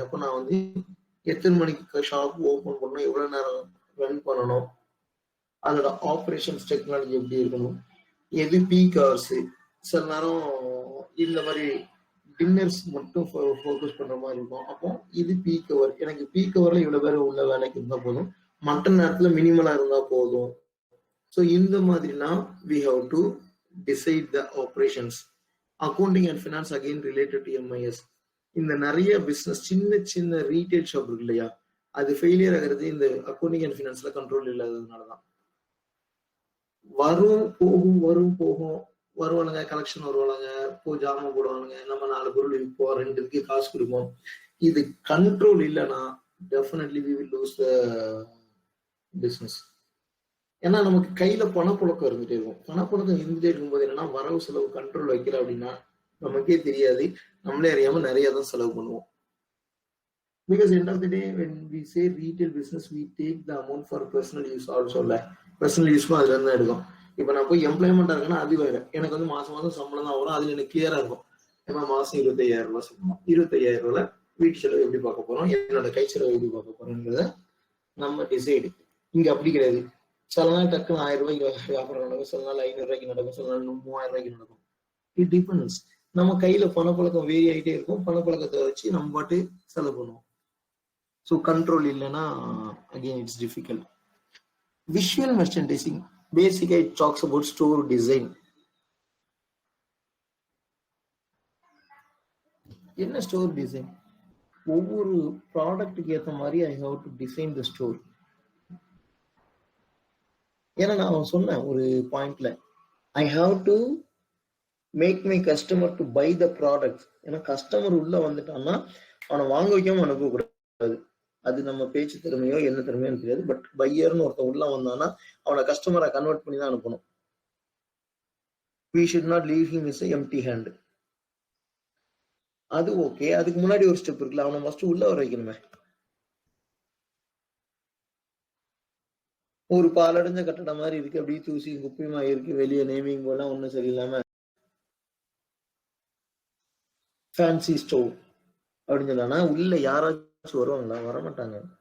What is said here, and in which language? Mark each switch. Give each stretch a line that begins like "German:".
Tamil: அப்போ நான் வந்து எத்தனை மணிக்கு ஷாப் ஓபன் பண்ணணும், எவ்வளவு நேரம் ரன் பண்ணணும், அதோட ஆப்ரேஷன்ஸ் டெக்னாலஜி எப்படி இருக்கணும், எது பீக் ஹவர்ஸ். சில நேரம் இந்த மாதிரி டின்னர்ஸ் மட்டும் ஃபோக்கஸ் பண்ற மாதிரி இருக்கும். அப்போ இது பீக் ஹவர், எனக்கு பீக் ஹவர்ல இவ்வளவு பேர் உள்ள வேலைக்கு இருந்தா போதும், மற்ற நேரத்துல மினிமலா இருந்தா போதும். ஸோ இந்த மாதிரினா
English: we have to decide the operations. Accounting and finance again related to MIS.
Tamil: இந்த நிறைய பிசினஸ் சின்ன ரீட்டைல் ஷாப் இருக்கு இல்லையா, அது ஃபெயிலியர் ஆகிறது இந்த அக்கௌண்டிங் அண்ட் ஃபினான்ஸ்ல கண்ட்ரோல் இல்லாததுனாலதான். வரும் போகும் வருவானுங்க, கலெக்ஷன் வருவானுங்க, ஜாமான் போடுவானுங்க, நம்ம 4 பொருள் விற்போம், 2 காசு கொடுப்போம். இது கண்ட்ரோல் இல்லைன்னா
English: Definitely we will lose the business.
Tamil: ஏன்னா நமக்கு கையில பணப்புழக்கம் இருந்துட்டே இருக்கும். பணப்புழக்கம் இருந்துட்டே இருக்கும்போது என்னன்னா வரவு செலவு கண்ட்ரோல் வைக்கல அப்படின்னா நமக்கே தெரியாது, நம்மளே அறியாம நிறைய தான் செலவு பண்ணுவோம்.
English: Because end of the day, when we say retail business, we take the amount for personal use also.
Tamil: Personal use அதுல இருந்து எடுக்கும். இப்ப நான் போய் எம்ப்ளாய்மெண்டா இருக்குன்னா அது வேற. எனக்கு வந்து மாசம் மாசம் சம்பளம் தான் வரும், அதுல எனக்கு கிளியரா இருக்கும். ஏன்னா மாசம் 25,000 ரூபாய் சம்பளம், 25,000 ரூபாய் வீட்டு செலவு எப்படி பார்க்க போறோம், என்னோட கை செலவு எப்படி பார்க்க போறோம்ன்றத நம்ம டிசைடு. இங்க அப்படி கிடையாது. சில நாள் டக்குன்னு 1000 ரூபாய்க்கு வியாபாரம் நடக்கும், சில நாள் 500 ரூபாய்க்கு நடக்கும், சில நாள் 3000 ரூபாய்க்கு நடக்கும். It depends. நம்ம கையில பணப்பழக்கம் வேரி ஆகிட்டே இருக்கும், பணப்பழக்கத்தை வச்சு நம்ம பாட்டு செலவு பண்ணுவோம்.
English: So control
Tamil: illana,
English: again it's difficult. Visual merchandising, basically it talks about store design.
Tamil: என்ன ஸ்டோர் டிசைன்? ஒவ்வொரு ப்ராடக்ட்டுக்கு ஏற்ற மாதிரி
English: I have to design the store.
Tamil: ஏன்னா நான் சொன்னேன் ஒரு பாயிண்ட்ல,
English: I have to make my customer to buy the product.
Tamil: ஏன்னா கஸ்டமர் உள்ள வந்துட்டான்னா அவனை வாங்க வைக்காம அனுப்பக்கூடாது. அது நம்ம பேச்சு திறமையோ என்ன திறமையோ தெரியாது. பட் பையர்னு ஒருத்தன் உள்ள வந்தானா அவனை கஸ்டமரை கன்வெர்ட் பண்ணி தான் அனுப்பணும்.
English: we should not leave him as an empty hand.
Tamil: அது ஓகே. அதுக்கு முன்னாடி ஒரு ஸ்டெப் இருக்குல்ல, அவனை ஃபர்ஸ்ட் உள்ள வர வைக்கணுமே. ஒரு பாலடைஞ்ச கட்டடம் மாதிரி இருக்கு, அப்படியே தூசி குப்பையுமா இருக்கு, வெளியே நேமிங் போலாம் ஒன்னும் சரியில்லாம ஃபேன்சி ஸ்டோர் அப்படின்னு சொன்னா உள்ள யாராச்சும் வருவாங்களா? வரமாட்டாங்க.